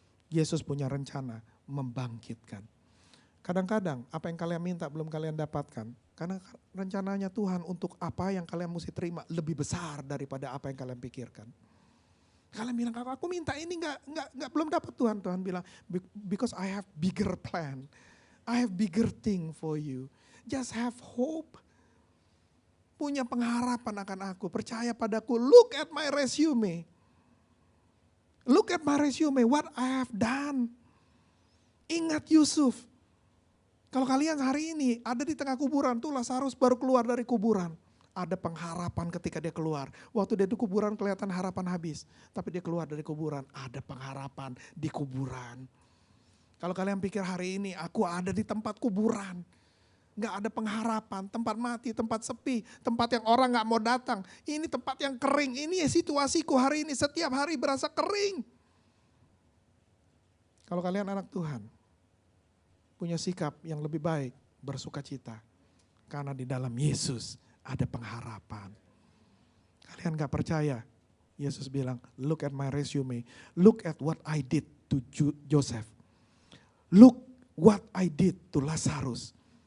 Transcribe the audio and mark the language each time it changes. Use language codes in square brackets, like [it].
[id] Yesus punya rencana membangkitkan. Kadang-kadang apa yang kalian minta belum kalian dapatkan. Karena rencananya Tuhan untuk apa yang kalian mesti terima lebih besar daripada apa yang kalian pikirkan. Kalian bilang, aku minta ini enggak belum dapat Tuhan. Tuhan bilang, [en] because I have bigger plan. I have bigger thing for you. Just have hope. [id] Punya pengharapan akan aku. Percaya padaku. [en] Look at my resume. Look at my resume. What I have done. [id] Ingat Yusuf. Kalau kalian hari ini ada di tengah kuburan, tuh Lazarus baru keluar dari kuburan. Ada pengharapan ketika dia keluar. Waktu dia di kuburan kelihatan harapan habis. Tapi dia keluar dari kuburan, ada pengharapan di kuburan. Kalau kalian pikir hari ini aku ada di tempat kuburan. Gak ada pengharapan, tempat mati, tempat sepi, tempat yang orang gak mau datang. Ini tempat yang kering, ini situasiku hari ini, setiap hari berasa kering. Kalau kalian anak Tuhan, punya sikap yang lebih baik, bersuka cita. Karena di dalam Yesus ada pengharapan. Kalian gak percaya? Yesus bilang, [en] look at my resume. Look at what I did to Joseph. Look what I did to Lazarus.